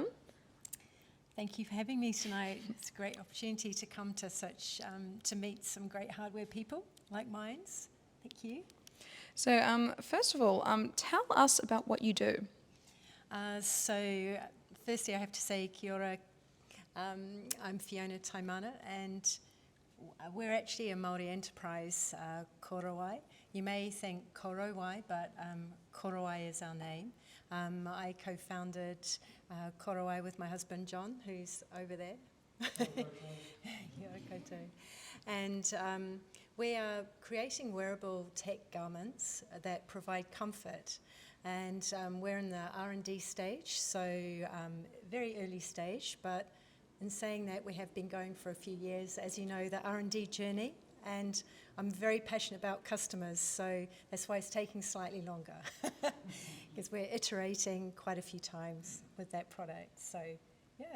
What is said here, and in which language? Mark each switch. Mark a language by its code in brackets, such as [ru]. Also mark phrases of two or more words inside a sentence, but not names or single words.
[en] Thank you for having me tonight. It's a great opportunity to come to to meet some great hardware people like mine. Thank you. So first of all, tell us about what you do. So firstly, I have to say [mi] kia ora. [en] I'm Fiona Taimana, and we're actually a Māori enterprise, Korowai. You may think Korowai, but Korowai is our name. I co-founded Korowai with my husband John, who's over there. And we are creating wearable tech garments that provide comfort, and we're in the R&D stage, so very early stage, but in saying that, we have been going for a few years, as you know, the R&D journey, and I'm very passionate about customers, so that's why it's taking slightly longer, because we're iterating quite a few times with that product, so yeah.